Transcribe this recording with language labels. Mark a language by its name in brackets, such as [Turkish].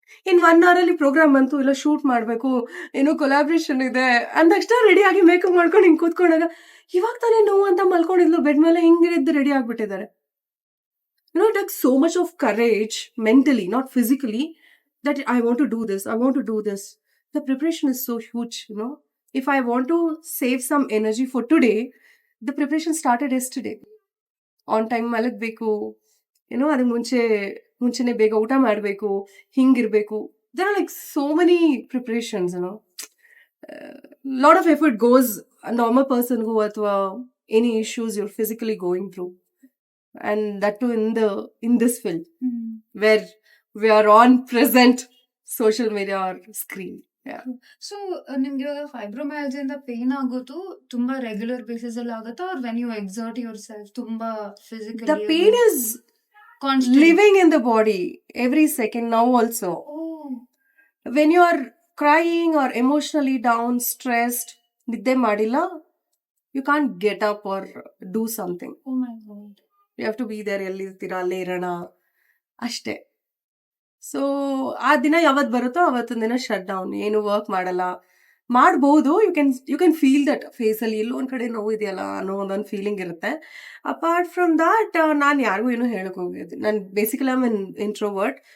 [Kannada] ಇನ್ 1 hour ಅಲ್ಲಿ program ಬಂತು, ಇಲ್ಲ ಶೂಟ್ ಮಾಡ್ಬೇಕು, ಏನೋ ಕೊಲಾಬ್ರೇಷನ್ ಇದೆ ಅಂದಕ್ಷಣ ರೆಡಿ ಆಗಿ ಮೇಕಪ್ ಮಾಡ್ಕೊಂಡು ಹಿಂಗ್ ಕೂತ್ಕೊಂಡಾಗ ಇವಾಗ ತಾನೇ ನೋವು ಅಂತ ಮಲ್ಕೊಂಡಿದ್ಲು ಬೆಡ್ ಮೇಲೆ, ಹಿಂಗಿದ್ದು ready ಆಗ್ಬಿಟ್ಟಿದ್ದಾರೆ. [English] It takes so much of courage mentally, not physically, that I want to do this. The preparation is so huge, If I want to save some energy for today, the preparation started yesterday. [Kannada] On time malagbeku, ಅದಕ್ಕೆ ಮುಂಚೆನೆ ಬೇಗ ಊಟ ಮಾಡಬೇಕು, ಹಿಂಗಿರ್ಬೇಕು. [English] There are like so many preparations, lot of effort goes a normal person who ಅಥವಾ any issues you're physically going through, and that too in this film where we are on present social media or screen. [Kannada] So ನಿಮ್ಗೆ ಇವಾಗ ಫೈಬ್ರೋಮಯಾಲ್ಜಿಯಾ ಇಂದ pain ಆಗೋದು ತುಂಬಾ regular basis ಅಲ್ಲಿ ಆಗುತ್ತಾ, [English] or when you exert yourself [Kannada] ತುಂಬಾ physically? [English] The pain is constant, living in the body every second now also. When you are crying or emotionally down, stressed, [Kannada] nidde madilla, [English] you can't get up or do something. Oh my god, you have to be there, [Kannada] ಎಲ್ಲಿರ್ತೀರಾ ಅಲ್ಲೇ ಇರೋಣ ಅಷ್ಟೇ. So ಆ ದಿನ ಯಾವತ್ತು ಬರುತ್ತೋ ಅವತ್ತಿನ ದಿನ shut down, ಏನು ವರ್ಕ್ ಮಾಡಲ್ಲ. ಮಾಡ್ಬೋದು, [English] you can feel that [Kannada] ಫೇಸಲ್ಲಿ ಎಲ್ಲೋ ಒಂದ್ ಕಡೆ ನೋವು ಇದೆಯಲ್ಲ ಅನ್ನೋ ಒಂದೊಂದು ಫೀಲಿಂಗ್ ಇರುತ್ತೆ. [English] apart from that [Kannada] ನಾನು ಯಾರಿಗೂ ಏನೂ ಹೇಳಕ್ ಹೋಗಿದ್ದೆ. ನಾನು ಬೇಸಿಕಲಿ [English] I am introvert.